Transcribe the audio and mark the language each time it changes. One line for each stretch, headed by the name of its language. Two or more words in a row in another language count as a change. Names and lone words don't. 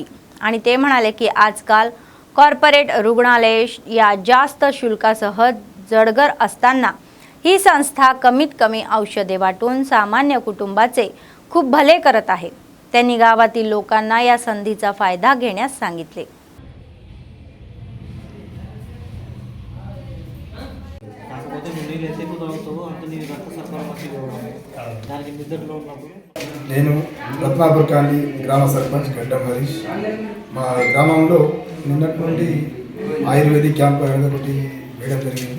Marathi: आणि ते म्हणाले की आजकाल कॉर्पोरेट रुग्णालय या जास्त शुल्कासह जडगर असताना ही संस्था कमीत कमी औषधे वाटून सामान्य कुटुंबाचे खूप भले करत आहे. त्यांनी गावातील लोकांना या संधीचा फायदा घेण्यास सांगितले.
Telugu: నేను రత్నాపూర్ కాలనీ గ్రామ సర్పంచ్ గడ్డం హరీష్. మా గ్రామంలో నిన్నటి నుండి ఆయుర్వేదిక్ క్యాంప్ అనేది ఒకటి వేయడం జరిగింది.